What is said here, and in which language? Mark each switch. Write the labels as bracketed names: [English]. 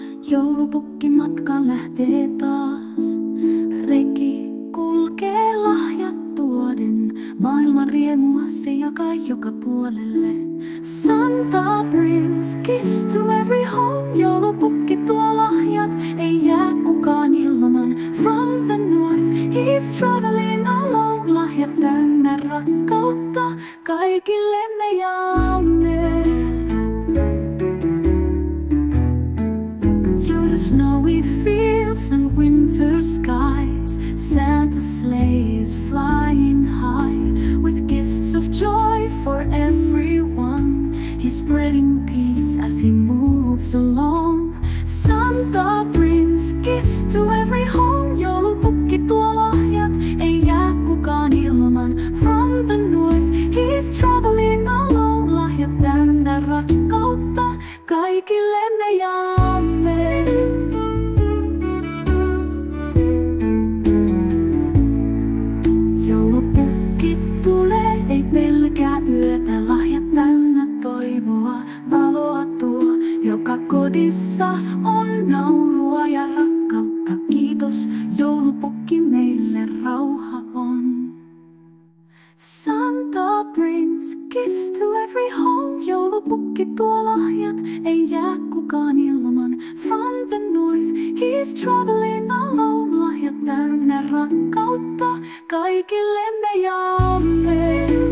[Finnish] Joulupukki matka lähtee taas. Reki kulkee lahjat tuoden. Maailman riemua se jakaa joka puolelle. [English] Santa brings gifts to every home. [Finnish] Joulupukki tuo lahjat, ei jää kukaan ilman. [English] From the north, he's traveling alone. [Finnish] Lahjat täynnä rakkautta, kaikille me jaamme. [English] Snowy fields and winter skies, Santa's sleigh is flying high, with gifts of joy for everyone. He's spreading peace as he moves along. Santa brings gifts to every home. [Finnish] Joulupukki tuo lahjat, ei jää kukaan ilman. [English] From the north, he's traveling alone. [Finnish] Lahjat täynnä rakkautta, kaikille me jaamme. Joulupukki tulee, ei pelkää yötä. Lahjat täynnä toivoa, valoa tuo. Joka kodissa on naurua ja rakkautta. Kiitos, joulupukki meille rauha on. [English] Santa brings gifts to every home. [Finnish] Joulupukki tuo lahjat, ei jää kukaan ilman. [English] From the north, he's traveling alone. [Finnish] Lahjat täynnä rakkautta, kaikille me jaamme.